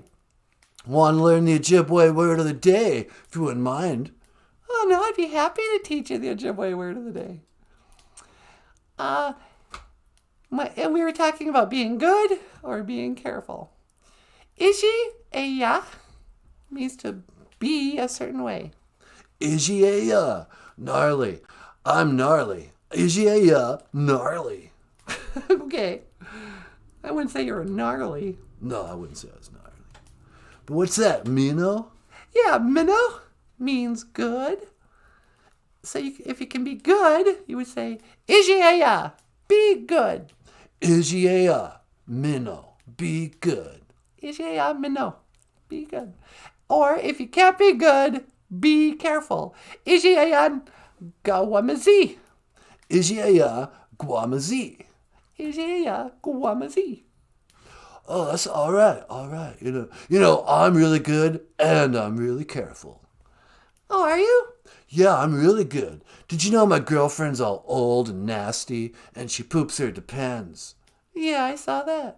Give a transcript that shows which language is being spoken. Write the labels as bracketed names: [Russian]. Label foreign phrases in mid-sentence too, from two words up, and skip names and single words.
[English] Want to learn the Ojibwe word of the day, if you wouldn't mind. Oh, no, I'd be happy to teach you the Ojibwe word of the day. And we were talking about being good or being careful. Ishi-eya means to be a certain way. Ishi-eya, gnarly. I'm gnarly. Ishi-eya, gnarly. Okay. I wouldn't say you're gnarly. No, I wouldn't say I was gnarly. But what's that, Mino? Yeah, minnow means good. So if you can be good, you would say, Ishi-eya, be good. [Ojibwa] Ishi-eya, Mino, [English] be good. [Ojibwa] Ishi-eya, minnow, [English] be good. Or if you can't be good, be careful. [Ojibwa] Ishi-eya, gawamazi. Ishi-eya, guamazi. Ishi-eya, guamazi. [English] Oh, that's all right. I'm really good and I'm really careful. Oh, are you? Yeah, I'm really good. Did you know my girlfriend's all old and nasty and she poops her depends? Yeah, I saw that.